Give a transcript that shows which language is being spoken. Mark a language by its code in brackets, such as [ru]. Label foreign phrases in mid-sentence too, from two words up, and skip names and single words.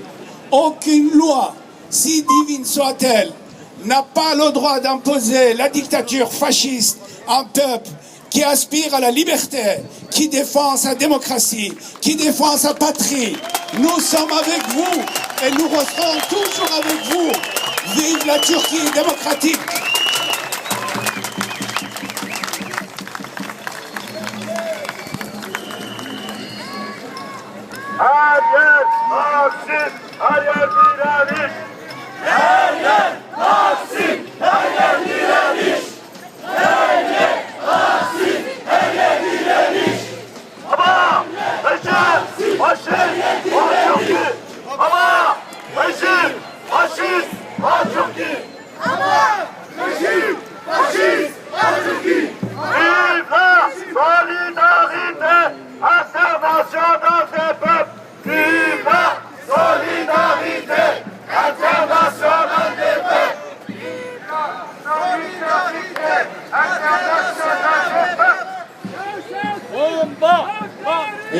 [fr] Aucune loi, si divine soit-elle, n'a pas le droit d'imposer la dictature fasciste à un peuple qui aspire à la liberté, qui défend sa démocratie, qui défend sa patrie. Nous sommes avec vous et nous resterons toujours avec vous. Vive la Turquie démocratique! [tr] Her yer Taksim, her yer direniş. Her yer Taksim, her yer direniş. Her yer Taksim, her yer direniş. Ama rejim, faşist, Türkiye. Ama rejim, faşist, Türkiye. Ama rejim, faşist, Türkiye. [fr] Vive la solidarité, internationale des peuples. Vive la solidarité internationale des peuples. Vive la solidarité internationale des peuples.